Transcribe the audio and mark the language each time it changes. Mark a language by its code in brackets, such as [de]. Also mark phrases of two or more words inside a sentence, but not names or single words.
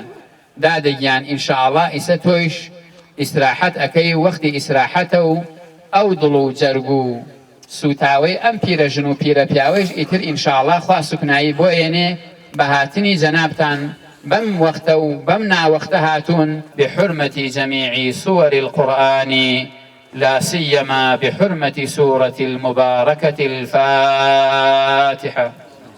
[ckb] دادەگیان ئینشاءڵڵا ئیسە تۆیش ئیسراحەت ئەەکەی وەختی ئیسراحەتە و ئەو دڵ و جەرگ و سوتاوەی ئەم پیرەژن و پیرە پیاوەش ئیتر ئینشاءڵڵا خوا سوکنایی بۆ ئێنێ بە هاتنی جەنابتان بم وقت بم نا وقت هاتون [ar] بحرمة جميع سور القرآن لا سيما بحرمة سورة المباركة الفاتحة.